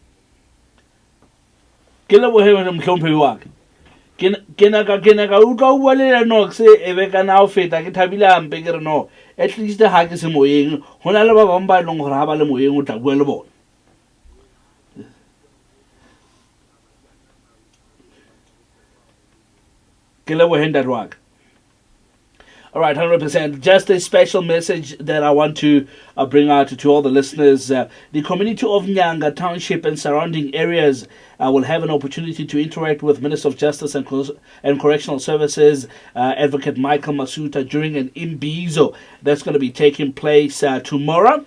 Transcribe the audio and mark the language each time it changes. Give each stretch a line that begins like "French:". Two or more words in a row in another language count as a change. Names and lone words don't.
Southern Sotho: Ke lebohe wena mhlomphehi wa ka. Ke na ka utlwa o bua le Lennox e be kana o feta ke thabile hampe ke re no
English: at least
Southern Sotho: ha ke se moyeng ho na le ba bang ba e leng hore ha ba le moyeng o tla bua le bona. Ke lebohe ntate wa ka.
English: All right, 100%. Just a special message that I want to bring out to all the listeners. The community of Nyanga Township and surrounding areas will have an opportunity to interact with Minister of Justice and Correctional Services, Advocate Michael Masuta, during an imbizo that's going to be taking place tomorrow.